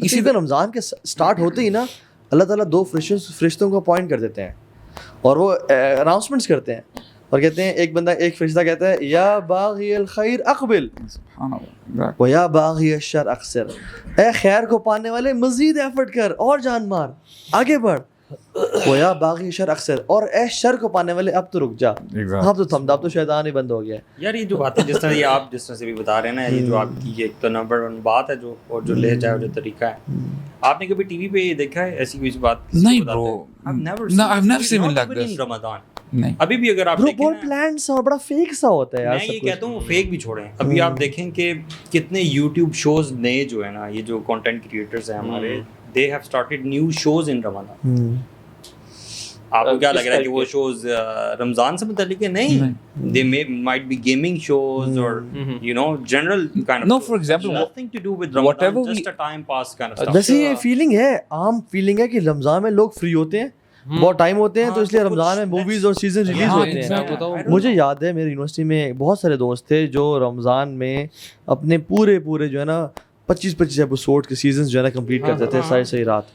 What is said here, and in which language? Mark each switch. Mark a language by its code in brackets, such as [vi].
[ur] اسی طرح رمضان کے سٹارٹ ہوتے ہی نا اللہ تعالیٰ 2 فرشتوں کو اپوائنٹ کر دیتے ہیں اور وہ اناؤنسمنٹس کرتے ہیں اور کہتے ہیں, ایک بندہ ایک فرشتہ کہتا ہے [ar] یا باغی الخیر اقبل و یا باغی الشر اقصر, [ur] اے خیر کو پانے والے مزید ایفرٹ کر اور جان مار آگے بڑھ, [ar] و یا باغی الشر اقصر, [ur] اور اے شر کو پانے والے اب تو رک جا, اب تو تھم, اب تو شیطان ہی بند ہو گیا. یار یہ جو بات ہے جس طرح یہ آپ جس طرح سے بھی بتا رہے ہیں نا, یہ جو آپ کی ایک تو نمبر 1 بات ہے جو, اور جو لہجہ ہے, جو طریقہ ہے, آپ نے کبھی ٹی وی پہ یہ دیکھا ہے ایسی کوئی بات؟ نہیں برو, [en] I've never seen it like this. [ur] رمضان ابھی بھی اگر آپ دیکھیں بہت پلان سا اور بڑا فیک سا ہوتا ہے یار. میں یہ کہتا ہوں فیک بھی چھوڑیں, ابھی آپ دیکھیں کہ کتنے یوٹیوب شوز نئے جو ہے نا, یہ جو کانٹینٹ کریٹرز ہیں ہمارے, [en] they have started new shows in Ramadan. [ur] آپ کو کیا لگ رہا ہے کہ وہ شوز رمضان سے متعلق ہے؟ نہیں, [en] they might be gaming shows or you know general kind of. No, for example, nothing to do with Ramadan, just a time pass kind of stuff. [ur] ویسے یہ فیلنگ ہے, عام فیلنگ ہے کہ رمضان میں لوگ فری ہوتے ہیں, بہت ٹائم ہوتے ہیں, تو اس لیے رمضان میں موویز اور سیزن ریلیز ہوتے ہیں. مجھے یاد ہے میری یونیورسٹی میں بہت سارے دوست تھے جو رمضان میں اپنے پورے جو ہے نا 25 ایپیسوڈ کے سیزنز جو ہے نا کمپلیٹ کرتے تھے ساری رات.